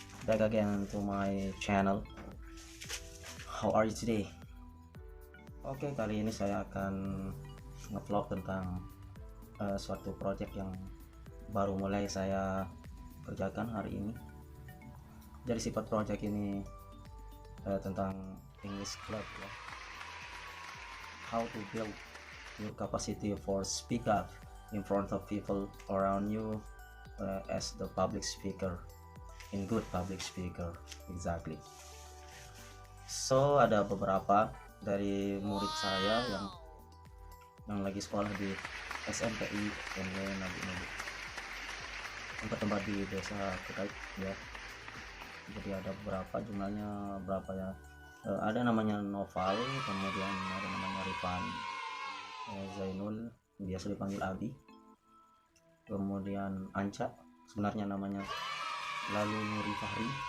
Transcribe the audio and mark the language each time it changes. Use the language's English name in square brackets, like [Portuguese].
[English] Back again to my channel. How are you today? [Indonesian] Oke, kali ini saya akan ngevlog tentang suatu project yang baru mulai saya kerjakan hari ini. Jadi sifat project ini tentang English Club ya. [English] How to build your capacity for speak up in front of people around you as the public speaker, in good public speaker, exactly. [Indonesian] So ada beberapa dari murid saya yang lagi sekolah di SMPI Nabi Nabi, tempat-tempat di desa terkait ya. Jadi ada beberapa, jumlahnya berapa ya, ada namanya Noval, kemudian ada namanya Rifan Zainul, biasa dipanggil Abi, kemudian Anca, sebenarnya namanya lalu Nuri Fahri,